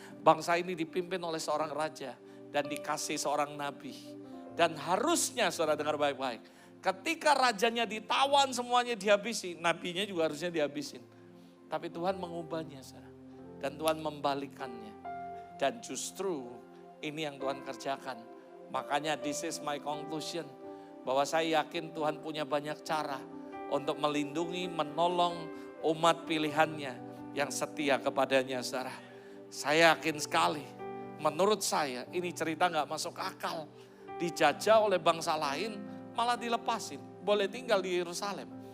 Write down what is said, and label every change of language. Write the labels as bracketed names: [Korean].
[Indonesian] Bangsa ini dipimpin oleh seorang raja dan dikasih seorang nabi. Dan harusnya saudara dengar baik-baik. Ketika rajanya ditawan semuanya dihabisi, nabinya juga harusnya dihabisin. Tapi Tuhan mengubahnya saudara. Dan Tuhan membalikannya. Dan justru ini yang Tuhan kerjakan. Makanya [English] this is my conclusion. [Indonesian] Bahwa saya yakin Tuhan punya banyak cara untuk melindungi, menolong umat pilihannya yang setia kepadanya saudara. Saya yakin sekali, menurut saya ini cerita gak masuk akal. Dijajah oleh bangsa lain malah dilepasin, boleh tinggal di Yerusalem.